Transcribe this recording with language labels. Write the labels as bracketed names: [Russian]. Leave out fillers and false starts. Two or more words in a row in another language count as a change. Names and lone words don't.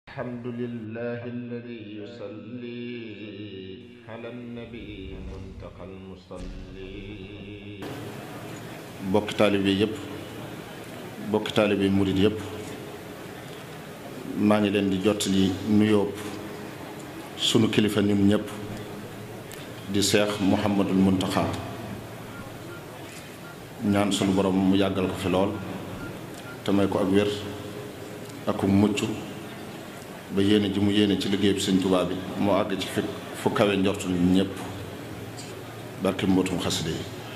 [Arabic] الحمد لله الذي يصلي على النبي منتقى المصلي [Wolof] bokki taalibe yëpp bokki taalibe murid yëpp maa ngi leen di jottali nuyoo sunu kilifa ñun ñëpp di Cheikh Mouhamadul Mountakha ñaan sunu borom mu yàggal ko fi lool te may ko ak wér ak mucc ba yéene ji mu yéene ci liggéey bi Sëñ Tuubaa bi moo àgg ci fu kawe njortu ñëpp barke mbootum xasida yi.